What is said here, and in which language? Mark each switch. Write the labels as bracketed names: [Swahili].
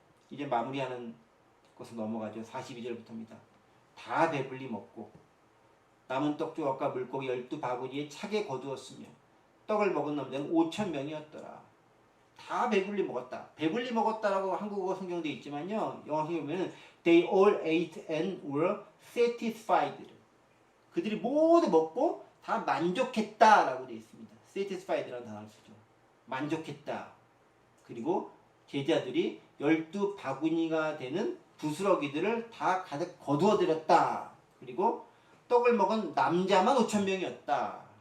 [Korean] 이제 마무리하는 것으로 넘어가죠. 42절부터입니다. 다 배불리 먹고 남은 떡 조각과 물고기 12바구니에 차게 거두었으며 떡을 먹은 남자는 5,000명이었더라. 다 배불리 먹었다. 배불리 먹었다라고 한국어 성경도 있지만요. 영어 성경에 보면 [English] They all ate and were satisfied. [Korean] 그들이 모두 먹고 다 만족했다라고 되어 있습니다. satisfied라는 단어를 쓰죠. 만족했다. 그리고 제자들이 12바구니가 되는 부스러기들을 다 가득 거두어들였다. 그리고 떡을 먹은 남자만 5,000명이었다.